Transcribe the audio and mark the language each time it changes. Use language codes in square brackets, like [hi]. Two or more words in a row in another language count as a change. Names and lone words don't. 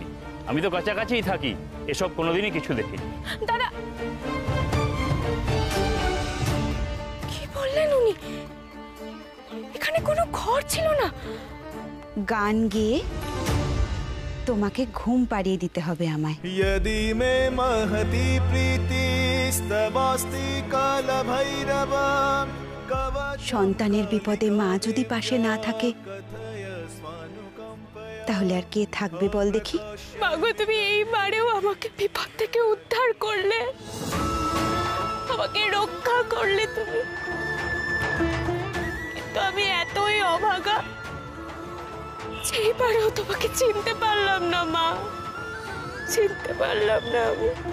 [bn] আমি তো কাছাকাছিই থাকি, এসব কোনোদিনই কিছু দেখিনি। দাদা কি বললেন উনি? এখানে কোনো ঘর ছিল না? গান গেয়ে তোমাকে ঘুম পাড়িয়ে দিতে হবে আমায়। [sa] यदि मे महती प्रीतिस्तवास्ति काल भैरव। [bn] সন্তানের বিপদে মা যদি পাশে না থাকে, তাহলে আর কে থাকবে বল দেখি? মাগো, তুমি এইবারেও আমাকে বিপদ থেকে উদ্ধার করলে, আমাকে রক্ষা করলে তুমি, কিন্তু আমি এতই অভাগা, সেইবারেও তোমাকে চিনতে পারলাম না মা, চিনতে পারলাম না আমি।